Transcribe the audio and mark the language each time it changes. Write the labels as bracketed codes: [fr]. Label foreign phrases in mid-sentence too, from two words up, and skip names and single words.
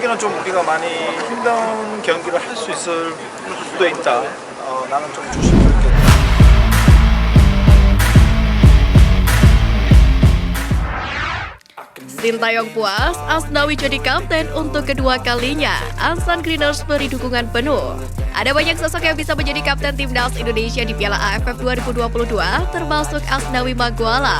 [ko] 경기는 좀 우리가 많이 힘든 경기를 할 수 있을 수도 있다. 나는 좀 조심스럽게. [id] Sintayong puas, Asnawi jadi kapten untuk kedua kalinya. Ansan Greeners beri dukungan penuh. Ada banyak sosok yang bisa menjadi kapten timnas Indonesia di Piala AFF 2022, termasuk Asnawi Mangkualam.